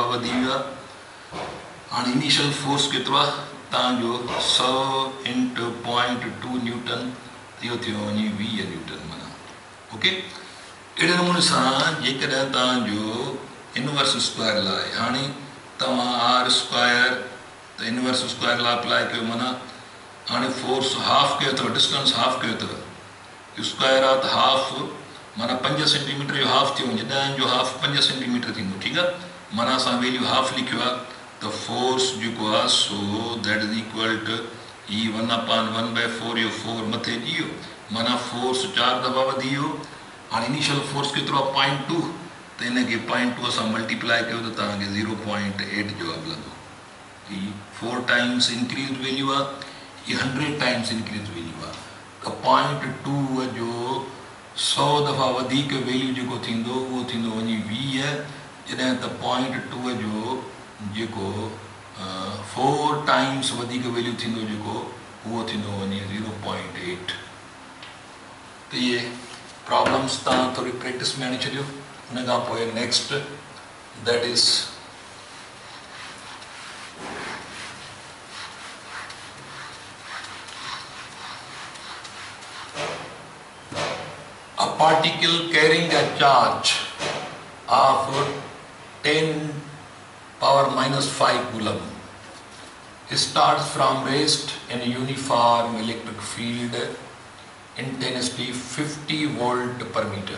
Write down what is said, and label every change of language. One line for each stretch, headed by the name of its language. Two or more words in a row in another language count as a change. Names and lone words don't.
Sindhi: वधी वियो आहे हाणे
English: initial force
Sindhi: केतिरो आहे तव्हांजो 100 into 0.2 न्यूटन इहो थियो वञी 20 न्यूटन माना ओके अहिड़े नमूने सां जेकॾहिं तव्हांजो
English: inverse square
Sindhi: लाइ हाणे तव्हां R स्क्वायर त
English: inverse square
Sindhi: लाइ अप्लाई कयो माना हाणे
English: force half
Sindhi: कयो अथव
English: distance half
Sindhi: कयो अथव स्क्वायर आहे त हाफ माना 5 सेंटीमीटर जो हाफ थियो वञे 10 जो हाफ 5 सेंटीमीटर थींदो ठीकु आहे माना असां
English: value half
Sindhi: लिखियो आहे त फोर्स जेको आहे सो
English: that is equal to
Sindhi: ई 1/1/4 इहो 4 मथे अची वियो माना फोर्स 4 दफ़ा वधी वियो हाणे
English: initial force
Sindhi: केतिरो आहे 0.2 त हिनखे 0.2 असां मल्टीप्लाए कयो त तव्हांखे 0.8 जवाबु लॻो हीअ 4
English: times increase value
Sindhi: आहे ये 100
English: times increase value
Sindhi: आहे त 0.2 जो 100 दफ़ा वधीक वैल्यू जेको थींदो उहो थींदो वञी 20 जॾहिं त 0.2 जो जेको 4 टाइम्स वधीक वैल्यू थींदो जेको उहो थींदो वञी 0.8 त इहे प्रॉब्लम्स तव्हां थोरी प्रैक्टिस में आणे छॾियो हुन खां पोइ
English: next that is a particle carrying a charge of 10 power minus 5 coulomb starts from rest in a uniform electric field intensity 50 volt per meter.